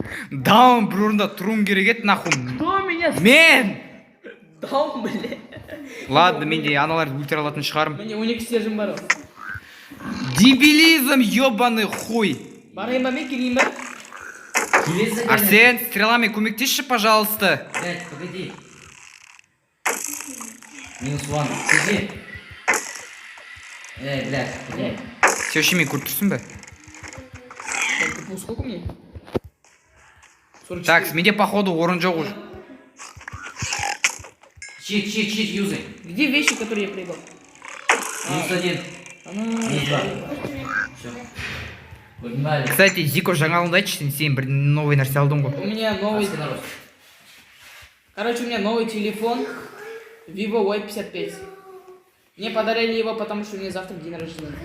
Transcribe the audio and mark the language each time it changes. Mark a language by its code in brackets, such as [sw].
[kk] Даун, бұрында тұруым керек еді, нахуй. [ru] Кто меня скинул? [kk] Мен! [ru] Даун, бля. [kk] Ладно, мен де аналарды өлтіре алатын шығарым. [ru] Мне у них стержень бар. Дебилизм, ебаный хуй. [kk] Барайын ба мен, келейін ба? [ru] Арсен, стрелами көмектесші, пожалуйста. Блядь, погоди. Минус ван. Сиди. Блядь. [kk] Сен вообще мен көріп тұрсың ба? [ru] Так, сколько мне? 44. [kk] Так, менде походу орын жоқ уже. [ru] Чит, юзай. Где вещи, которые я прибыл? Минус один. Минус два. Все. Погнали. [kk] Кстати, Зико, жаңалығында айтшы, сен бір новый нәрсе алдың ғой. [ru] У меня новый... Народ. Короче, у меня новый телефон Vivo Y55. Мне подарили его, потому что у меня завтра день рождения.